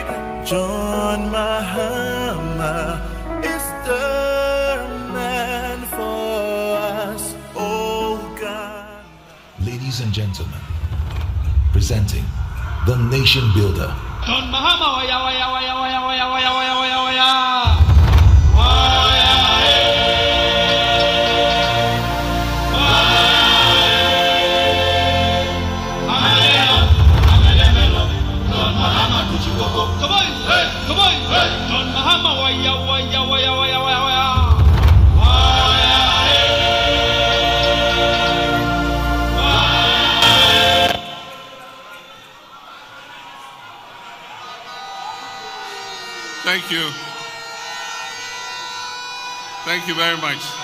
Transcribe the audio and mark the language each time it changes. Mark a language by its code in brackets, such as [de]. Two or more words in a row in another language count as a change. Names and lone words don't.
[en] John Mahama is the man for us, oh God. Ladies and gentlemen, presenting the nation builder. John Mahama, waya, waya, waya, waya, waya, waya, waya, waya, waya. Come on, hey, come on, hey. John Mahama, waya, waya, waya, waya, waya, waya. Thank you. Thank you very much.